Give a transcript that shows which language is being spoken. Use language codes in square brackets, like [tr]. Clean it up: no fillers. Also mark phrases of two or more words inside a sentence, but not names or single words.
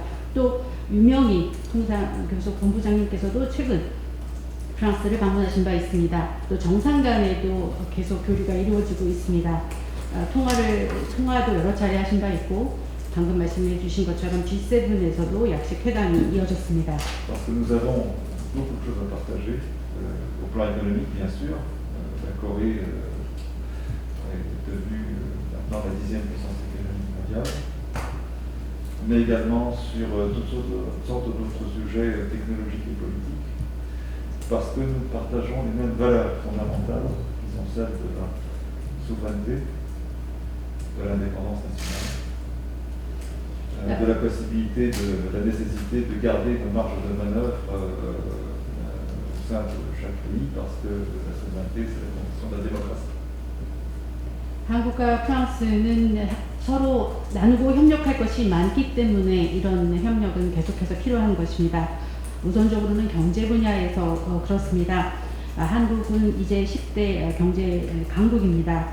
[ko] 또 유명희 통상교섭 본부장님께서도 최근 프랑스를 방문하신 바 있습니다. 또 정상 간에도 계속 교류가 이루어지고 있습니다. 통화도 여러 차례 하신 바 있고 방금 말씀해 주신 것처럼 G7에서도 약식 회담이 이어졌습니다. [fr] Parce que nous avons beaucoup de choses à partager, au plan économique bien sûr. La Corée est devenue maintenant la 10e puissance économique mondiale, mais également sur toutes sortes d'autres sujets technologiques et politiques. Parce que nous partageons les mêmes valeurs fondamentales, qui sont celles de la souveraineté, de l'indépendance nationale, de la possibilité, de la nécessité de garder nos marges de manœuvre au sein de chaque pays, parce que la souveraineté, c'est la condition de la démocratie. [ko] 한국과 프랑스는 서로 나누고 협력할 것이 많기 때문에 이런 협력은 계속해서 필요한 것입니다. 우선적으로는 경제 분야에서 그렇습니다. 한국은 이제 10대 경제 강국입니다.